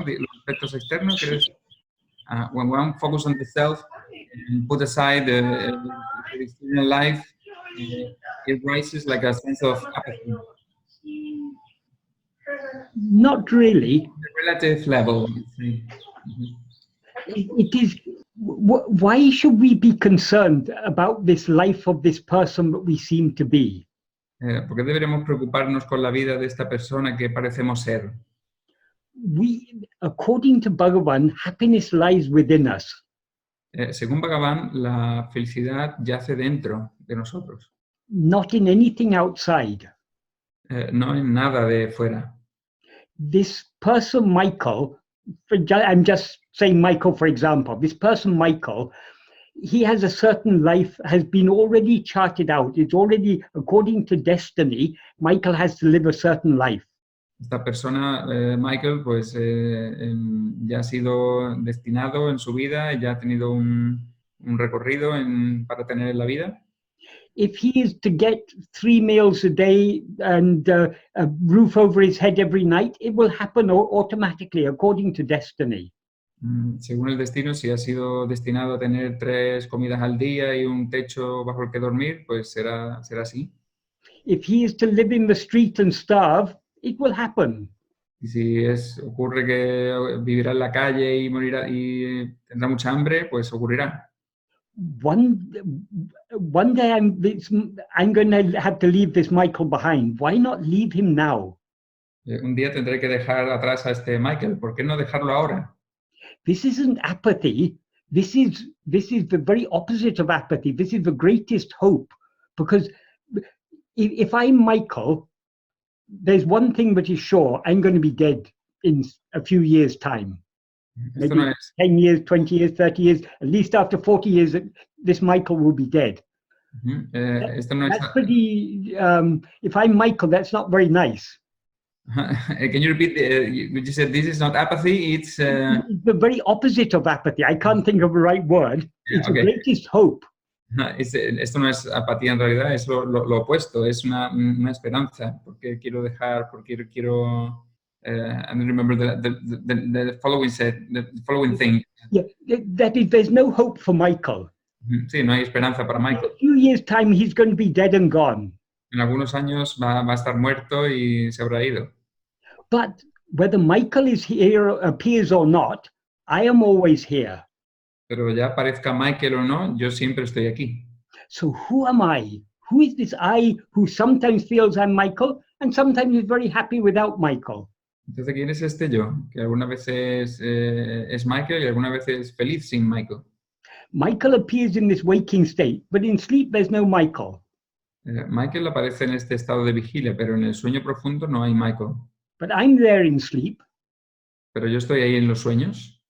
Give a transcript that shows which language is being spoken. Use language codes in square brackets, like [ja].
[es] Los aspectos externos, [en] when one focuses on the self and put aside the external life, it rises like a sense of apathy. Not really. The relative level. It is. Why should we be concerned about this life of this person that we seem to be? [es] ¿Por qué deberíamos preocuparnos con la vida de esta persona que parecemos ser? [en] According to Bhagavan, happiness lies within us. [es] Según Bhagavan, la felicidad yace dentro de nosotros, [en] not in anything outside. [es] no en nada de fuera. [en] This person, Michael, I'm just saying Michael, for example, this person, Michael, he has a certain life, has been already charted out. It's already, according to destiny, Michael has to live a certain life. [es] Esta persona, Michael, pues ya ha sido destinado en su vida, ya ha tenido un recorrido para tener en la vida. [en] If he is to get 3 meals a day and a roof over his head every night, it will happen automatically, according to destiny. [es] Según el destino, si ha sido destinado a tener 3 comidas al día y un techo bajo el que dormir, pues será así. [en] If he is to live in the street and starve, it will happen. [es] Y si ocurre que vivirá en la calle y morirá y tendrá mucha hambre, pues ocurrirá. [en] One day I'm going to have to leave this Michael behind. Why not leave him now? [es] Un día tendré que dejar atrás a este Michael. ¿Por qué no dejarlo ahora? [en] This isn't apathy. This is the very opposite of apathy. This is the greatest hope. Because if I'm Michael, there's one thing that is sure, I'm going to be dead in a few years' time. Maybe 10 years, 20 years, 30 years, at least after 40 years, this Michael will be dead. That's pretty, if I'm Michael, that's not very nice. Can you repeat? You said this is not apathy, it's... the very opposite of apathy. I can't think of the right word. It's the greatest hope. [es] Esto no es apatía en realidad, es lo opuesto, es una esperanza, porque quiero dejar, porque quiero... [en] I don't remember the following thing. Yeah, that is, there's no hope for Michael. [es] Sí, no hay esperanza para Michael. [en] In a few years' time, he's going to be dead and gone. [es] En algunos años va a estar muerto y se habrá ido. [en] But whether Michael is here, appears or not, I am always here. [es] Pero ya aparezca Michael o no, yo siempre estoy aquí. [en] So who am I? Who is this I who sometimes feels I'm Michael and sometimes is very happy without Michael? [es] Entonces, ¿quién es este yo? Que algunas veces es Michael y algunas veces es feliz sin Michael. [en] Michael appears in this waking state, but in sleep there's no Michael. [es] Michael aparece en este estado de vigilia, pero en el sueño profundo no hay Michael. [en] But I'm there in sleep. [es] Pero yo estoy ahí en los sueños.